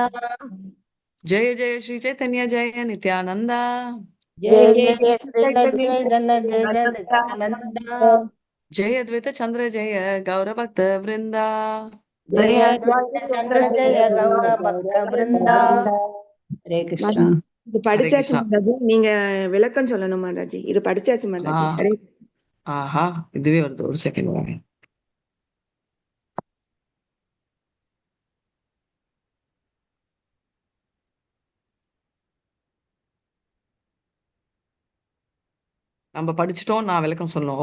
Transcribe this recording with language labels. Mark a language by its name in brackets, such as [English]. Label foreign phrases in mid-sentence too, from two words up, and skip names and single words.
[Bangla] জয় জয় শ্রী চৈতন্য জয় নিত্যানন্দ জয় জয় শ্রী নিত্যানন্দ জয় অদ্বৈত চন্দ্র জয় গৌর ভক্ত বৃন্দ জয় অদ্বৈত চন্দ্র জয় গৌর ভক্ত বৃন্দ। হরে কৃষ্ণ। [Tamil] இது படிச்சாச்சு மாதாஜி, நீங்க விளக்கம் சொல்லணும் மாதாஜி. இது படிச்சாச்சு மாதாஜி. ஆஹா இதுவே வருது, ஒரு செகண்ட் வாங்க. நம்ம படிச்சுட்டோம், நான் விளக்கம் சொல்லணும்.